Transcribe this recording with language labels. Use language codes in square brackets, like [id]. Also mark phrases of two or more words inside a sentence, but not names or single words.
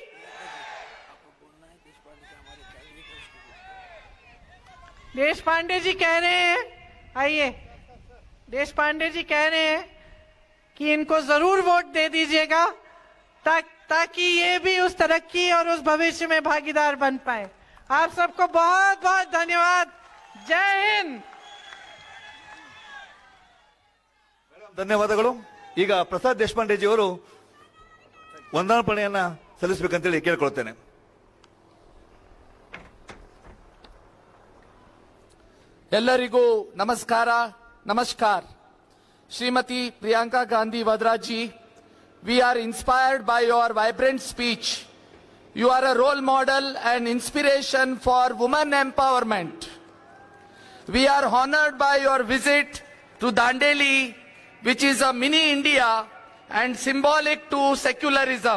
[hi] देश पांडे जी कह रहे हैं, आइए, देश पांडे जी कह रहे हैं कि इनको जरूर वोट दे दीजिएगा, ताकि ये भी उस तरक्की और उस भविष्य में भागीदार बन पाए। आप सबको बहुत बहुत धन्यवाद। जय हिंद। [kn] ಧನ್ಯವಾದಗಳು. ಈಗ ಪ್ರಸಾದ್ ದೇಶಪಾಂಡೆ ಜಿಯವರು ವಂದನಾರ್ಪಣೆಯನ್ನ ಸಲ್ಲಿಸಬೇಕಂತೇಳಿ ಕೇಳ್ಕೊಳ್ತೇನೆ. ಎಲ್ಲರಿಗೂ ನಮಸ್ಕಾರ. [en] ಶ್ರೀಮತಿ ಪ್ರಿಯಾಂಕಾ ಗಾಂಧಿ ವದ್ರಾ ji, we are inspired by your vibrant speech. You are a role model and inspiration for women empowerment. We are honored by your visit to Dandeli, which is a mini India and symbolic to secularism.